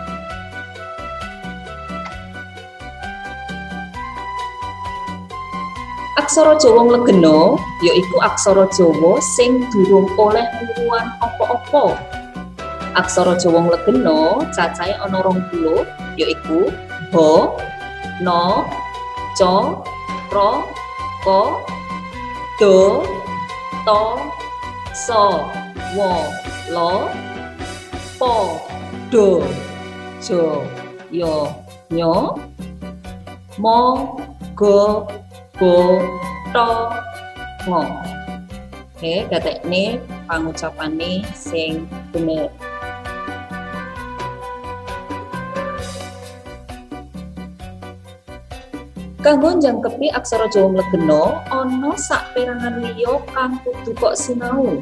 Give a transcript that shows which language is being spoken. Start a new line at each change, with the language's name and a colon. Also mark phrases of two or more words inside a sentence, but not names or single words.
Javanese: Aksara Jawa Nglegena yaiku aksara Jawa sing durung oleh wuruan apa-apa. Aksara Jawa Nglegena cacahe ana 20 yaiku ha, na, ca, ra, ka, da, ta, sa, wa, la, pa, da, ja, ya, nya, ma, ga, ba, ta, nga. Oke, gatekne pangucapane sing bener. Kanggo njangkepi aksara Jawa Nglegena ana saperangan liya kang kudu kok sinau.